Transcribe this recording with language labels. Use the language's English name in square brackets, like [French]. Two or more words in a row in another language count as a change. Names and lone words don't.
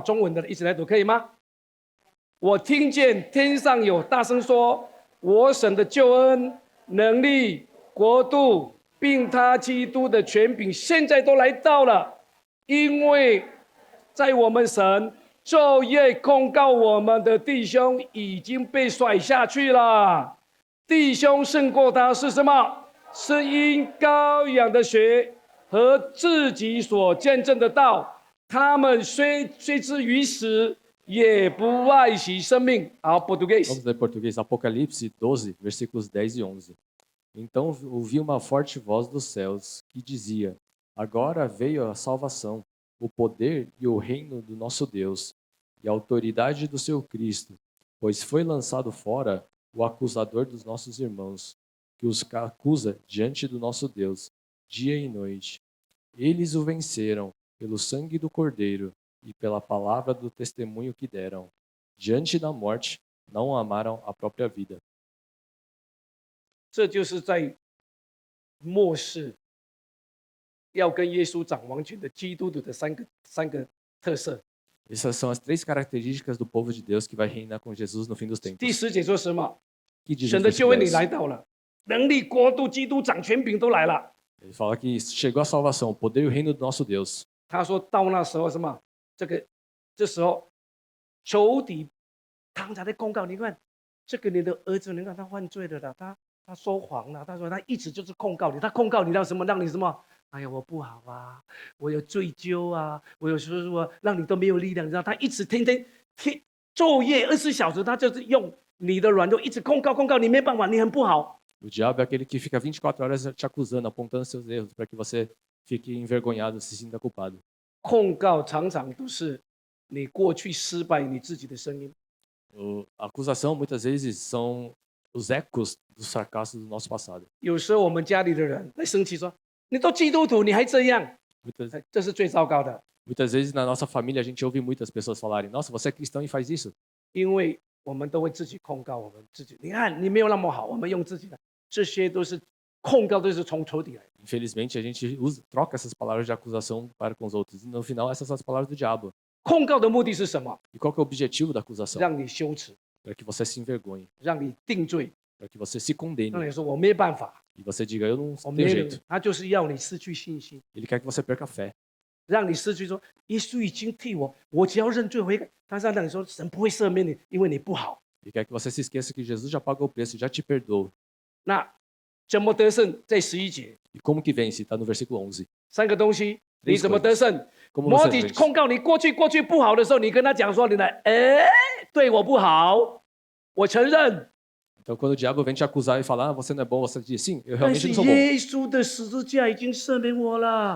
[Chinese] 中文的一起来读，可以吗？我听见天上有大声说：“我神的救恩、能力、国度，并他基督的权柄，现在都来到了，因为在我们神昼夜控告我们的弟兄已经被甩下去了。弟兄胜过他是什么？是因羔羊的血和自己所见证的道。他们虽至于死，也不爱惜生命。” 好 ，português. [Portuguese] Vamos ler em português. Apocalipse 12, versículos 10 e 11. Então ouvi uma forte voz dos céus que dizia: Agora veio a salvação, o poder e o reino do nosso Deus, e a autoridade do seu Cristo, pois foi lançado fora o acusador dos nossos irmãos, que os acusa diante do nosso Deus, dia e noite. Eles o venceram pelo sangue do Cordeiro e pela palavra do testemunho que deram. Diante da morte, não amaram a própria vida. [Chinese] 这就是在末世要跟耶稣掌王权的基督徒的三个特色。 [Portuguese] Essas são as 3 características do povo de Deus que vai reinar com Jesus no fim dos [Chinese] 第 [Portuguese] tempos. [Chinese] 10节说什么？ [Portuguese] Que diz [Chinese] 神 [Portuguese] no [Chinese] 的救恩你 [Portuguese] versículo [Chinese] 来 [Portuguese] 10? [Chinese] 到了，能力、国度、基督掌权柄都来了。 [Portuguese] Ele fala que chegou a salvação, o poder e o reino do nosso Deus. [Chinese] 他说到那时候什么？这时候仇敌他们才在公告，你看这个你的儿子，你看他犯罪了啦，他说谎了，他说他一直就是控告你，他控告你让什么？让你什么？哎呀，我不好啊，我有罪疚啊，我有说让你都没有力量，你知道，他一直天昼夜24小时，他就是用你的软弱一直控告你，没办法，你很不好。 [Portuguese] O diabo é aquele que fica 24 horas te acusando, apontando seus erros para que você fique envergonhado, se sinta culpado. [Chinese] 控告常常都是你过去失败你自己的声音。 [Portuguese] A acusação muitas vezes são os ecos dos fracassos do nosso passado. [Chinese] 有时候我们家里的人在生气说：“你都基督徒，你还这样。” [Portuguese] Muitas, [Chinese] 这是最糟糕的， [Portuguese] muitas vezes na nossa família a gente ouve muitas pessoas falarem: Nossa, você é cristão e faz isso. [Chinese] 因为我们都会自己控告我们自己。你看你没有那么好，我们用自己的，这些都是控告，都是从仇敌来的。 [Portuguese] Infelizmente a gente troca essas palavras de acusação para com os outros. E no final essas são as palavras do diabo. [Chinese] 控告的目的是什么？ [Portuguese] E qual que é o objetivo da acusação? [Chinese] 让你羞耻， [Portuguese] Para que você se envergonhe, [Chinese] 让你定罪， [Portuguese] para que você se [Chinese] 让 [Portuguese] condene [Chinese] 你说我没办法， [Portuguese] e você diga eu não [Chinese] 我 [Portuguese] tenho [Chinese] 没有 [Portuguese] jeito. [Chinese] 他就是要你失去信心， [Portuguese] Ele quer que você perca a fé. [Chinese] 让你失去说耶稣已经替我只要认罪悔改。他是让你说神不会赦免你，因为你不好。 [Portuguese] Ele quer que você se esqueça que Jesus já pagou o preço, já te perdoou. [Chinese] 那怎么得胜？在11节， [Portuguese] E como que vence? Está no versículo 11. [Chinese] 3 个东西，你怎么得胜？ [Portuguese] Como [Chinese] 魔 [Portuguese] você [Chinese] 底 [Portuguese] vence? [Chinese] 控告你过去不好的时候，你跟他讲说你来，对我不好，我承认。 [Portuguese] Então quando o diabo vem te acusar e falar, você não é bom, você diz, sim, eu [Chinese] 但 [Portuguese] realmente [Chinese] 是 [Portuguese] não sou bom. [Chinese] 耶稣的十字架已经赦免我了，